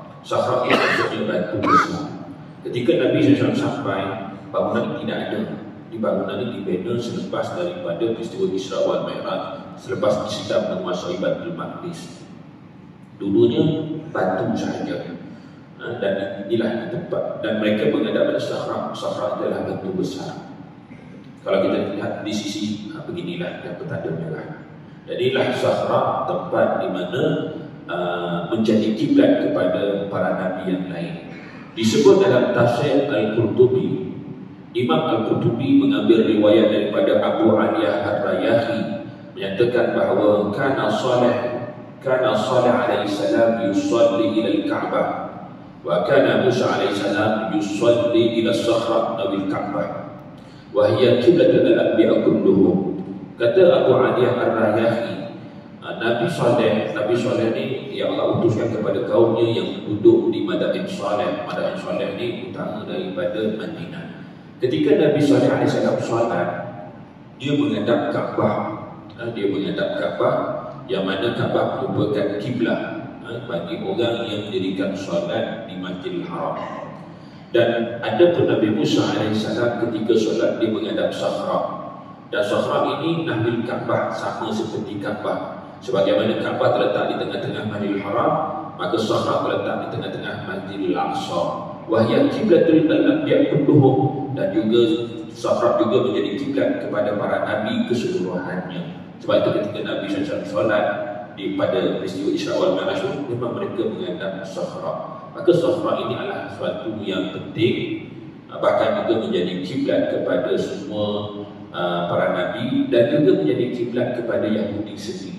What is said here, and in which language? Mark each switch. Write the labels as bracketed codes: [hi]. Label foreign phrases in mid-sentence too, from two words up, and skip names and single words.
[ms] Sahra itu maksudnya batu besar. Ketika Nabi SAW sampai, bangunan ini tidak ada. Di bangunan ini dibina selepas daripada peristiwa Isra wal Mi'raj, selepas Islam menguasai Baitul Maqdis. Dulunya batu sahaja. Dan inilah tempat, dan mereka menghadap pada Sahra. Sahra adalah batu besar. Kalau kita lihat di sisi beginilah yang bertanda merah. Jadilah Sahra tempat di mana menjadi kiblat kepada para nabi yang lain. Disebut dalam tafsir Al-Qurtubi, Imam Al-Qurtubi mengambil riwayat daripada Abu Aliyah Ar-Rayahi menyatakan bahawa [ar] كان صالح عليه السلام يصلي إلى الكعبة وكان موسى عليه السلام يصلي إلى الصخرة أو الكعبة وهي قبلة الأنبياء كلهم. [ms] Kata Abu Aliyah Ar-Rayahi, Nabi Saleh ni yang Allah utuskan kepada kaumnya yang duduk di Madain Saleh. Madain Saleh ni utama daripada Madinah. Ketika Nabi Saleh AS salat, dia menghadap Kaabah. Dia menghadap Kaabah, yang mana Kaabah merupakan kiblat bagi orang yang mendirikan salat di Masjidil Haram. Dan ada pun Nabi Musa AS ketika salat dia menghadap Sahra. Dan Sahra ini Nabi Kaabah sama seperti Kaabah. Sebagaimana Kaabah terletak di tengah-tengah Masjidil Haram, maka Sahra terletak di tengah-tengah Masjidil Aqsa. [ar] وهي قبلة الأنبياء كلهم, [ms] dan juga Sahra juga menjadi kiblat kepada para nabi keseluruhannya. Sebab itu ketika Nabi SAW solat pada peristiwa Isra wal Mi'raj, memang mereka menghadap Sahra. Maka Sahra ini adalah sesuatu yang penting, bahkan juga menjadi kiblat kepada semua para nabi, dan juga menjadi kiblat kepada Yahudi sendiri.